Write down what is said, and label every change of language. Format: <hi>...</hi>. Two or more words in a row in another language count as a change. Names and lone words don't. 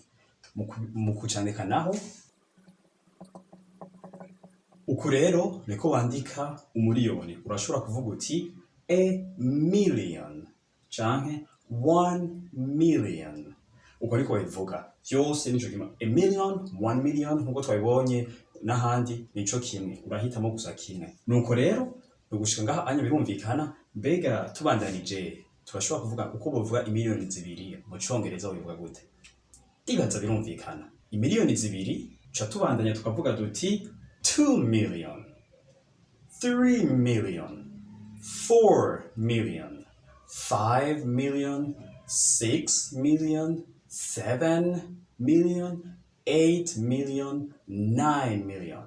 <rn>Mu kucandika naho uku rero niko wandika umuriyoni. Urashobora kuvuga uti</rn> <en>a million</en> <rn>canke 1 million. Uko niko babivuga. Byose nico kimwe.</rn> <en>A million,</en> <rn>1 million nkuko twabibonye n'ahandi nico kimwe. Urahitamo gusa kimwe. Nuko rero ugushika ngaha anya birumvikana. Mbega tubandanije turashobora kuvuga uko bavuga imiliyoni zibiri mu Congereza bivuga gute? Ibaza birumvikana. Imiliyoni zibiri cha tubandanya tukavuga duti</rn> <en>2 million, 3 million, 4 million, 5 million, 6 million, 7 million, 8 million, 9 million.</en>